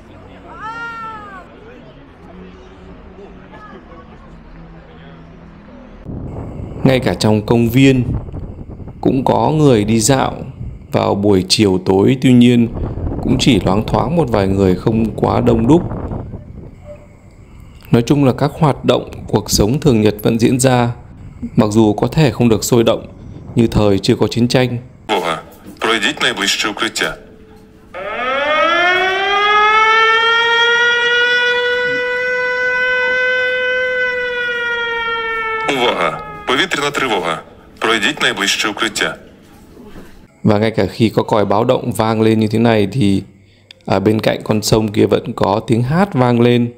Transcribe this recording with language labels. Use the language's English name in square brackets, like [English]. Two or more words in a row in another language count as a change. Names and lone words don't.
[Vietnamese] Ngay cả trong công viên cũng có người đi dạo vào buổi chiều tối, tuy nhiên cũng chỉ loáng thoáng một vài người, không quá đông đúc. Nói chung là các hoạt động cuộc sống thường nhật vẫn diễn ra, mặc dù có thể không được sôi động như thời chưa có chiến tranh. [Ukrainian] Пройдіть найближче укриття. Увага! Повітряна тривога. Пройдіть найближче укриття. [Vietnamese] Và ngay cả khi có còi báo động vang lên như thế này thì ở bên cạnh con sông kia vẫn có tiếng hát vang lên.